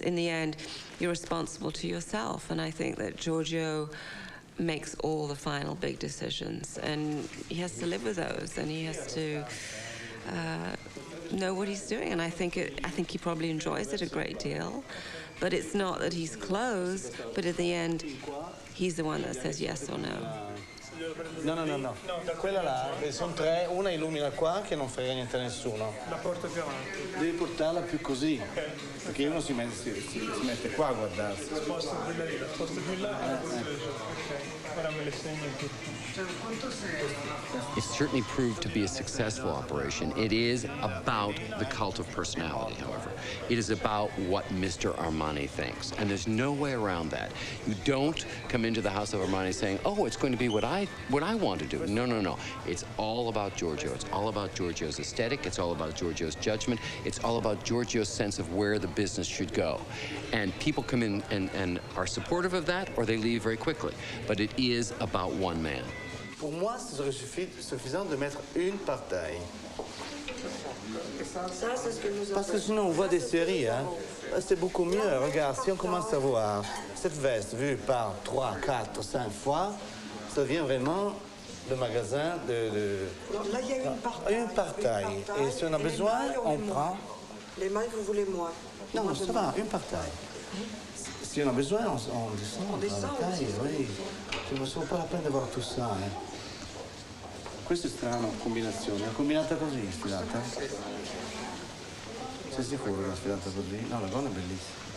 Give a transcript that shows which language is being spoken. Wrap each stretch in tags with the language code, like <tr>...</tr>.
<en>In the end, you're responsible to yourself, and I think that Giorgio makes all the final big decisions, and he has to live with those, and he has to know what he's doing. And I think he probably enjoys it a great deal. But it's not that he's closed, but at the end, he's the one that says yes or no. No.</en> <it>Quella là, sono tre, una illumina qua che non frega niente a nessuno. La porto più avanti. Devi portarla più così, perché uno si mette qua a guardarsi. Sposto quella lì, la sposto più in là. Ora me le segno tutte.</it> <en>It certainly proved to be a successful operation. It is about the cult of personality, however. It is about what Mr. Armani thinks, and there's no way around that. You don't come into the house of Armani saying, oh, it's going to be what I want to do. No. It's all about Giorgio. It's all about Giorgio's aesthetic. It's all about Giorgio's judgment. It's all about Giorgio's sense of where the business should go. And people come in and are supportive of that, or they leave very quickly. But it is about one man.</en> <fr>Pour moi, ce serait suffisant de mettre une par taille. Parce que sinon, on voit des séries, hein. C'est beaucoup mieux. Regarde, si on commence à voir cette veste vue par 3, 4, 5 fois, ça devient vraiment le magasin de... Là, il y a une par taille. Et si on a besoin, on prend... Les mailles, vous voulez moins? Non, ça va, une par taille. Si on a besoin, on descend la taille, oui. Ce ne vaut pas la peine d'avoir tout ça, hein.</fr> <it>Questo è strano, combinazione. È combinata così, sfilata? Sei sicuro che è sfilata così? No, la gonna è bellissima.</it>